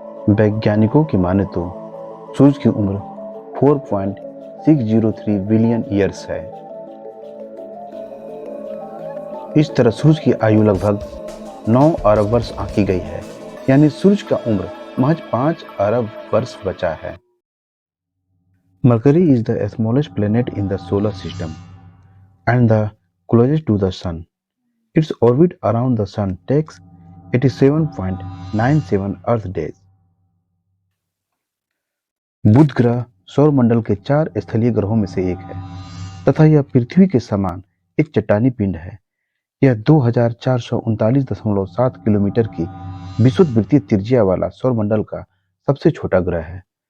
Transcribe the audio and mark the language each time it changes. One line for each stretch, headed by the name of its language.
Hindi: वैज्ञानिकों की माने तो सूरज की उम्र 4.603 बिलियन ईयर्स है। इस तरह सूरज की आयु लगभग 9 अरब वर्ष आंकी गई है, यानी सूरज का उम्र महज 5 अरब वर्ष बचा है।
English: Mercury is the smallest planet in the solar system and the closest to the sun. Its orbit around the sun takes 87.97 Earth days.
Hindi: बुध ग्रह सौरमंडल के 4 स्थलीय ग्रहों में से एक है तथा यह पृथ्वी के समान एक चट्टानी पिंड है। यह 2439.7 किलोमीटर की विषुववृत्तीय त्रिज्या वाला सौरमंडल का सबसे छोटा ग्रह है।